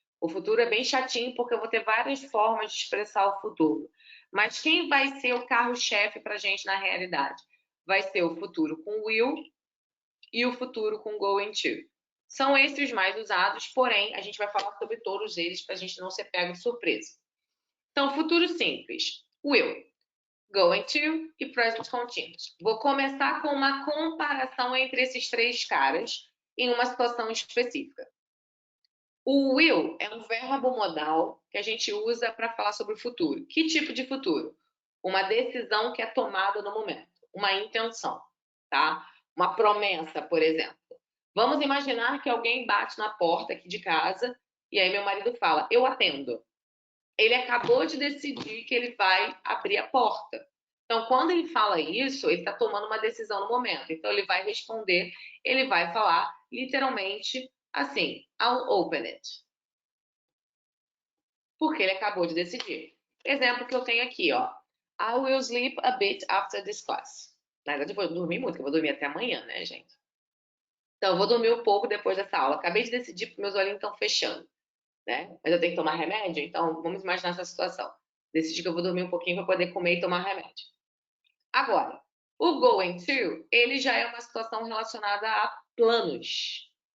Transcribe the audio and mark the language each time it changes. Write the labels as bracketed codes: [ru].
[pt] O futuro é bem chatinho porque eu vou ter várias formas de expressar o futuro. Mas quem vai ser o carro-chefe pra gente na realidade? Vai ser o futuro com will e o futuro com going to. São esses os mais usados, porém, a gente vai falar sobre todos eles para a gente não ser pego de surpresa. Então, futuro simples, will, going to e present continuous. Vou começar com uma comparação entre esses três caras em uma situação específica. O will é um verbo modal que a gente usa para falar sobre o futuro. Que tipo de futuro? Uma decisão que é tomada no momento, uma intenção, tá? Uma promessa, por exemplo. Vamos imaginar que alguém bate na porta aqui de casa e aí meu marido fala, eu atendo. Ele acabou de decidir que ele vai abrir a porta. Então, quando ele fala isso, ele está tomando uma decisão no momento. Então, ele vai responder, ele vai falar literalmente assim, [en] I'll open it. [pt] Porque ele acabou de decidir. Exemplo que eu tenho aqui, ó. [en] I will sleep a bit after this class. [pt] Na verdade, eu vou dormir muito, que eu vou dormir até amanhã, né, gente? Então, eu vou dormir um pouco depois dessa aula. Acabei de decidir porque meus olhinhos estão fechando, né? Mas eu tenho que tomar remédio, então vamos imaginar essa situação. Decidi que eu vou dormir um pouquinho para poder comer e tomar remédio. Agora, o going to, ele já é uma situação relacionada a planos.